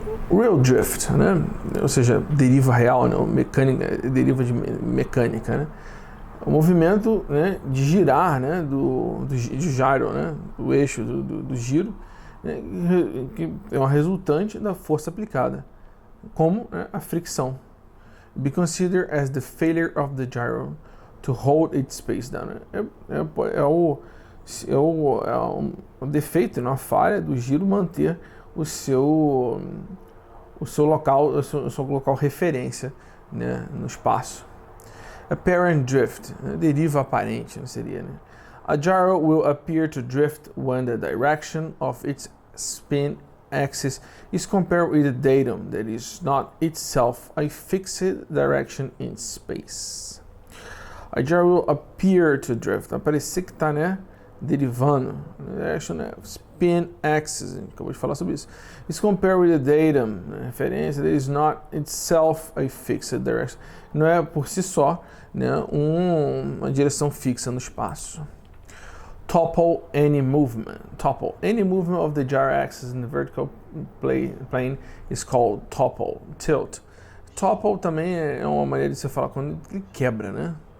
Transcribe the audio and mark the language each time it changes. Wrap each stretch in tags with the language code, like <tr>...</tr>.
<pt>Real drift, né? Ou seja, deriva real, não, mecânica, deriva de mecânica, né? O movimento, né, de girar, né, do gyro, né, do eixo do giro, né, que é uma resultante da força aplicada, como, né, a fricção.</pt> <en>Be considered as the failure of the gyro to hold its space down.</en> <pt>É um defeito, uma falha do giro manter o seu local referência, né, no espaço. Apparent drift, né, deriva aparente, não seria, né?</pt> <en>A gyro will appear to drift when the direction of its spin axis is compared with a datum that is not itself a fixed direction in space. A gyro will appear to drift,</en> <pt>aparecer que está, né, derivando, né, spin axis, acabou de falar sobre isso.</pt> <en>Is compared with a datum,</en> <pt>né, referência</pt> <en>that is not itself a fixed direction.</en> <pt>Não é por si só, né, uma direção fixa no espaço.</pt> <en>Topple any movement. Topple any movement of the gyro axis in the vertical plane is called topple. Tilt.</en> <pt>Topple também é uma maneira de você falar quando ele quebra, né?</pt>